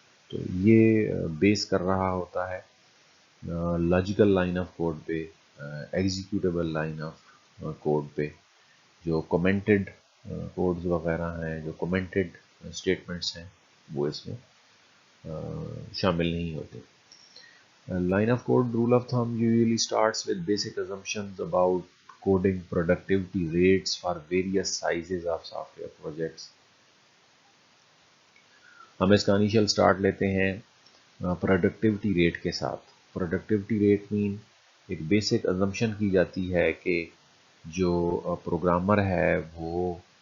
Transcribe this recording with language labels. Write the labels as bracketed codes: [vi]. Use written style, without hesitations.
[ur] تو یہ بیس کر رہا ہوتا ہے لاجیکل لائن آف کوڈ پہ، ایگزیکیوٹیبل لائن آف کوڈ پہ. جو کومنٹڈ کوڈز وغیرہ ہیں، جو کومنٹڈ اسٹیٹمنٹس ہیں، وہ اس میں شامل نہیں ہوتے. [en] Line of code rule of thumb usually starts with basic assumptions about coding productivity rates for various sizes of software projects. [ur] ہم اس کا انیشیل سٹارٹ لیتے ہیں پروڈکٹیوٹی ریٹ کے ساتھ. پروڈکٹیوٹی ریٹ مین ایک بیسک ازمپشن کی جاتی ہے کہ جو پروگرامر ہے وہ